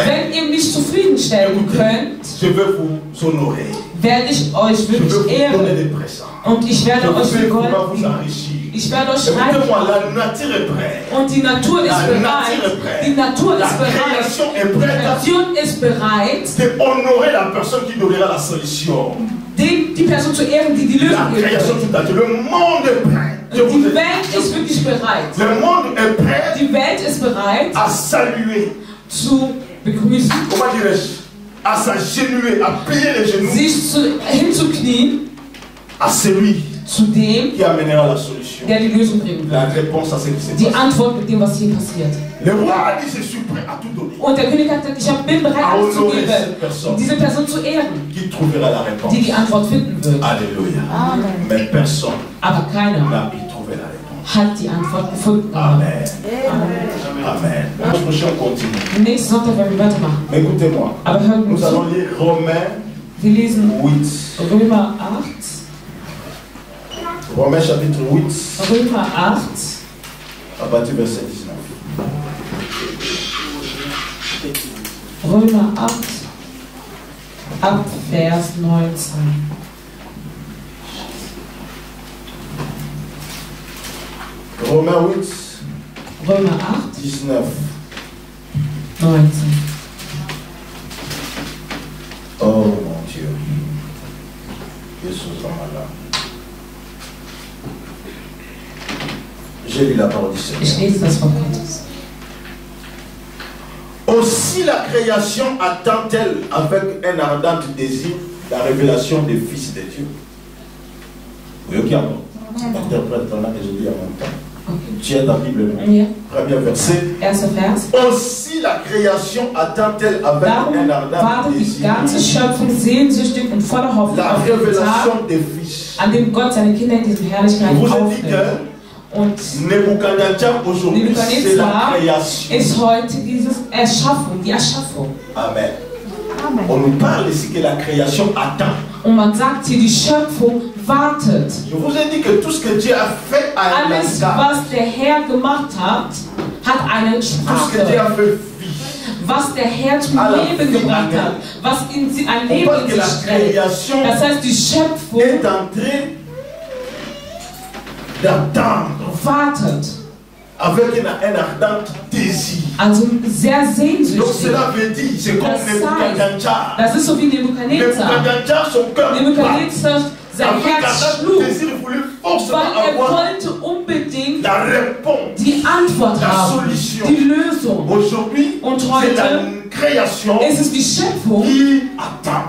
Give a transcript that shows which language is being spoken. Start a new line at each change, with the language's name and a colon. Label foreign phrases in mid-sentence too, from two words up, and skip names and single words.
German: Wenn ihr mich zufriedenstellen könnt,
French: je vais vous honorer.
German: werde ich euch
French: Je vais
German: wirklich
French: vous donner
German: ehren.
French: des présents.
German: Und ich
French: Je
German: werde euch
French: vais
German: mit Gold
French: vous
German: geben.
French: enrichir.
German: Ich werde euch reich
French: Écoutez-moi,
German: machen.
French: la nature est prête.
German: Und die Natur ist
French: La
German: bereit.
French: nature est prête.
German: Die Natur
French: La
German: ist bereit.
French: création est
German: Die
French: prête
German: Kreation ist bereit,
French: de honorer la personne qui donnera la solution.
German: die Person zu ehren, die die
French: La
German: Lösung geben
French: création
German: wird.
French: tout à fait. Le monde est prêt. Je vous
German: Die
French: ai
German: Welt
French: dit.
German: ist wirklich bereit.
French: Le monde est prêt
German: Die Welt ist bereit,
French: à saluer.
German: zu begrüßen,
French: Comment dirais-je? À s'agenouiller, à plier les genoux
German: sich hinzuknien
French: à celui
German: zu dem,
French: qui amènera la solution.
German: der die Lösung bringen
French: La
German: wird.
French: réponse à ce qui s'est
German: Die
French: passé.
German: Antwort mit dem, was hier passiert.
French: Le roi a dit, je suis prêt à tout donner.
German: Und der König hat gesagt, ich bin bereit, alles zu
French: Honorer
German: geben,
French: cette personne
German: diese Person zu ehren,
French: qui trouvera la réponse.
German: die die Antwort finden wird.
French: Alléluia. Mais personne
German: Aber keiner
French: n'a pu trouver la réponse.
German: hat die Antwort gefunden.
French: Amen.
German: Amen.
French: Amen. La prochaine continue.
German: Nächsten Sonntag werden wir weitermachen.
French: Mais écoutez-moi.
German: Aber hört mir
French: Nous
German: zu.
French: allons lire Romains
German: Wir lesen
French: 8.
German: Römer 8.
French: Romains chapitre 8,
German: Römer 8.
French: à partir du verset 19.
German: Römer 8. Ab Vers 19.
French: Romains 8,
German: Römer 8,
French: 19.
German: 19.
French: Oh mon Dieu. Jésus en malade. J'ai lu la parole du Seigneur.
German: Ich lese das Wort Gottes.
French: Aussi la création attend-elle avec un ardent désir la révélation des fils de Dieu. Oui, ok, interprète pendant que je dis en même temps. Okay. Tu as ta Bible,
German: Ja.
French: premier verset.
German: Erster Vers.
French: Aussi la création attend-elle avec
German: Darum
French: un ardent
German: wartet die
French: désir
German: ganze Schöpfung sehnsüchtig und voller Hoffnung
French: la
German: auf den Tag,
French: révélation des fils.
German: an dem Gott seine Kinder in diesem Herrlichkeit
French: Je vous ai dit
German: aufnimmt.
French: que
German: Und
French: Nebuchadnezzar aujourd'hui c'est la
German: Nebuchadnezzar
French: création.
German: ist heute diese Erschaffung, die Erschaffung.
French: Amen. On nous parle ici que la création attend.
German: Und man sagt hier, die Schöpfung wartet.
French: Je vous ai dit que tout ce que Dieu a fait a un
German: Alles,
French: langage.
German: was der Herr gemacht hat, hat eine
French: Tout ce que Dieu
German: Sprache.
French: a fait vie.
German: Was der Herr zum
French: À la
German: Leben
French: vie,
German: gebracht Amen. hat, was in sie ein
French: On
German: Leben
French: parle
German: in
French: que
German: sich
French: la
German: stellt.
French: création
German: Das heißt, die Schöpfung
French: est en train d'attendre
German: wartet.
French: avec un ardent désir.
German: Also sehr
French: Donc
German: sehnsüchtig.
French: cela veut dire, c'est comme
German: Das Nebuchadnezzar. Das ist so wie Nebuchadnezzar.
French: Nebuchadnezzar, son cœur bat.
German: Nebuchadnezzar, sein
French: Avec
German: Herz
French: ardent
German: schlug,
French: désir, il voulait forcément
German: weil
French: avoir
German: wollte unbedingt
French: la réponse.
German: die Antwort
French: La
German: haben,
French: solution.
German: die Lösung.
French: Aujourd'hui,
German: Und
French: c'est
German: heute
French: la création
German: ist es die Schöpfung,
French: qui attend.